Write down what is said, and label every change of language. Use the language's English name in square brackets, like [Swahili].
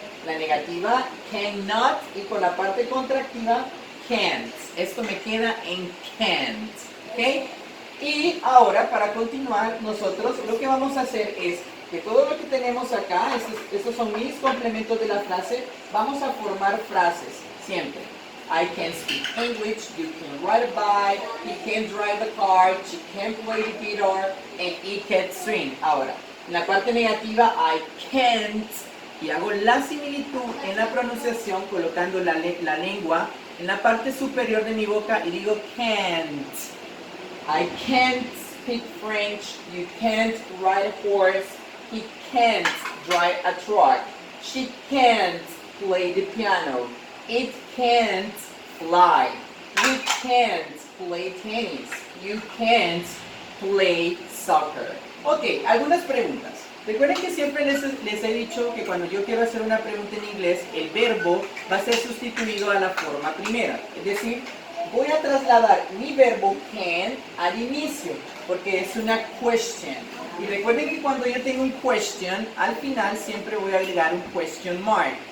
[Spanish] La negativa, cannot, y con la parte contractiva, can't. Esto me queda en can't. ¿Ok? Y ahora, para continuar, nosotros lo que vamos a hacer es que todo lo que tenemos acá, estos son mis complementos de la frase, vamos a formar frases, siempre. [English] I can speak English, you can ride a bike, he can drive a car, she can play the guitar, and he can swim. [Spanish] Ahora, en la parte negativa, [English] I can't, [Spanish] y hago la similitud en la pronunciación colocando la lengua en la parte superior de mi boca y digo can't. [English] I can't speak French, you can't ride a horse, he can't drive a truck, she can't play the piano, it can't fly, we can't play tennis, you can't play soccer. [Spanish] Ok, algunas preguntas. Recuerden que siempre les he dicho que cuando yo quiero hacer una pregunta en inglés, el verbo va a ser sustituido a la forma primera. Es decir, voy a trasladar mi verbo can al inicio, porque es una question. Y recuerden que cuando yo tengo un question, al final siempre voy a agregar un question mark.